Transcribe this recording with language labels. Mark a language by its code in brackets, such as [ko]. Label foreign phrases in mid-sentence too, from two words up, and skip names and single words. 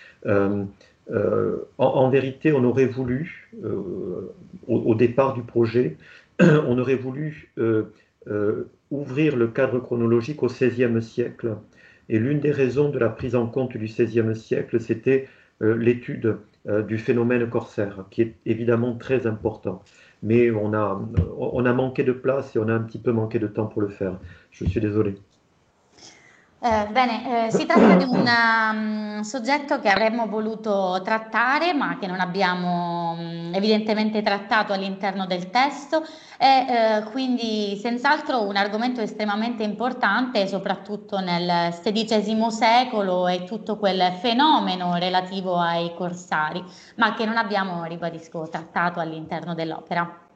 [fr] En vérité, on aurait voulu, au départ du projet, on aurait voulu ouvrir le cadre chronologique au XVIe siècle. Et l'une des raisons de la prise en compte du XVIe siècle, c'était l'étude du phénomène corsaire, qui est évidemment très important. Mais on a manqué de place et on a un petit peu manqué de temps pour le faire. Je suis désolé. [it] Bene, si tratta di un soggetto che avremmo voluto trattare, ma che non abbiamo evidentemente trattato all'interno del testo, e quindi senz'altro un argomento estremamente importante, soprattutto nel XVI secolo e tutto quel fenomeno relativo ai corsari, ma che non abbiamo, ribadisco, trattato all'interno dell'opera.